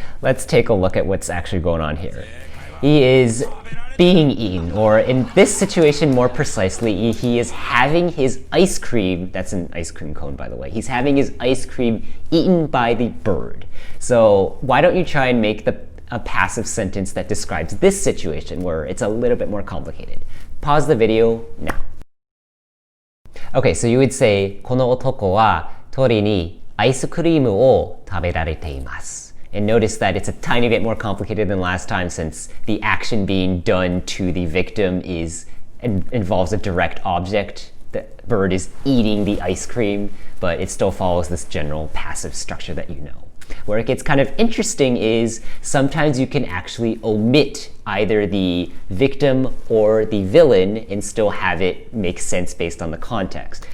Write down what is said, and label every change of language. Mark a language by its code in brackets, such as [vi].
[en] Let's take a look at what's actually going on here. He is being eaten, or in this situation more precisely, he is having his ice cream, that's an ice cream cone by the way, he's having his ice cream eaten by the bird. So why don't you try and make a passive sentence that describes this situation where it's a little bit more complicated. Pause the video now. Okay, so you would say [ja] この男は鳥にアイスクリームを食べられています. [en] And notice that it's a tiny bit more complicated than last time since the action being done to the victim involves a direct object. The bird is eating the ice cream, but it still follows this general passive structure that you know. Where it gets kind of interesting is sometimes you can actually omit either the victim or the villain and still have it make sense based on the context.